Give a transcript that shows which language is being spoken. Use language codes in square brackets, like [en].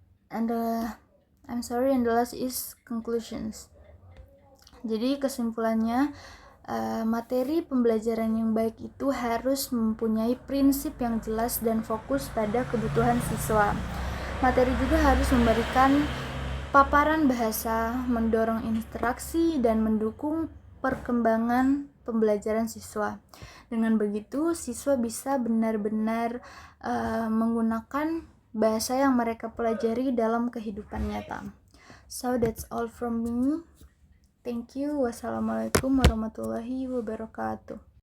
[en] And the last is conclusions. [id] Jadi kesimpulannya, materi pembelajaran yang baik itu harus mempunyai prinsip yang jelas dan fokus pada kebutuhan siswa. Materi juga harus memberikan paparan bahasa, mendorong interaksi, dan mendukung perkembangan pembelajaran siswa. Dengan begitu, siswa bisa benar-benar menggunakan bahasa yang mereka pelajari dalam kehidupan nyata. [en] So that's all from me. Thank you. [ar] Wassalamualaikum warahmatullahi wabarakatuh.